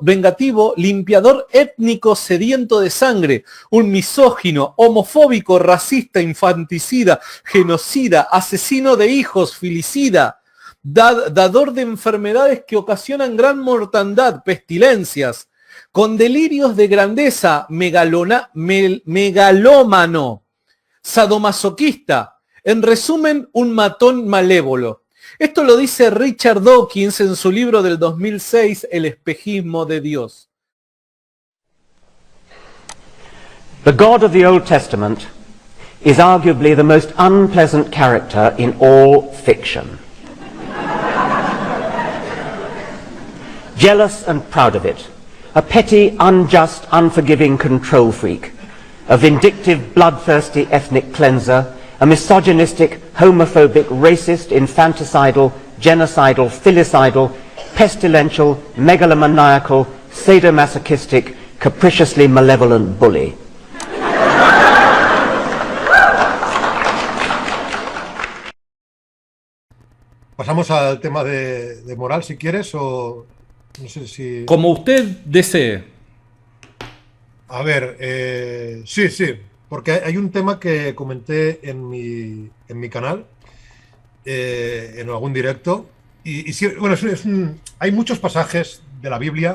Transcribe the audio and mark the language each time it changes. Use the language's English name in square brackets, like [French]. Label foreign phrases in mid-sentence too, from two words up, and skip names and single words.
[Spanish] limpiador étnico sediento de sangre, un misógino, homofóbico, racista, infanticida, genocida, asesino de hijos, filicida, dador de enfermedades que ocasionan gran mortandad, pestilencias, con delirios de grandeza, megalómano, sadomasoquista, en resumen, un matón malévolo. Esto lo dice Richard Dawkins en su libro del 2006, El espejismo de Dios. [English] The God of the Old Testament is arguably the most unpleasant character in all fiction. Jealous and proud of it. A petty, unjust, unforgiving control freak, a vindictive, bloodthirsty ethnic cleanser, a misogynistic, homophobic, racist, infanticidal, genocidal, filicidal, pestilential, megalomaniacal, sadomasochistic, capriciously malevolent bully. [Spanish] Pasamos al tema de moral, si quieres, o no sé si... Como usted desee. A ver, sí, porque hay un tema que comenté en mi canal, en algún directo, y sí, bueno, hay muchos pasajes de la Biblia,